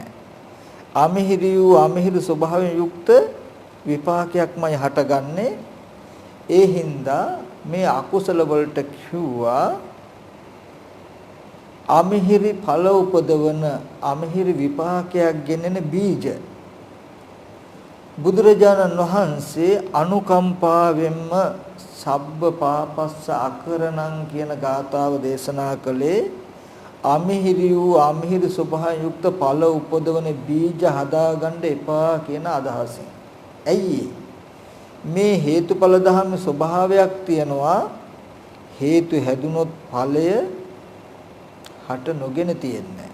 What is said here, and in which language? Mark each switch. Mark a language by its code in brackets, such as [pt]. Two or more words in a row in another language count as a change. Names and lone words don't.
[si] අමිහිරි වූ අමිහිරි ස්වභාවයෙන් යුක්ත විපාකයක්මයි හටගන්නේ. ඒ හින්දා මේ අකුසල වලට කිව්වා අමිහිරි ඵල උපදවන අමිහිරි විපාකයක් ගෙනෙන බීජ. බුදුරජාණන් වහන්සේ අනුකම්පාවෙන්ම [pi] සබ්බ පාපස්ස අකරණං [si] කියන ගාථාව දේශනා කළේ අමිහිරි වූ අමිහිරි ස්වභාවයෙන් යුක්ත ඵල උපදවන බීජ හදාගන්න එපා කියන අදහසින්. ඇයි මේ හේතුඵල ධර්ම ස්වභාවයක් තියෙනවා. හේතු හැදුනොත් ඵලය හට නොගෙන තියෙන්නේ.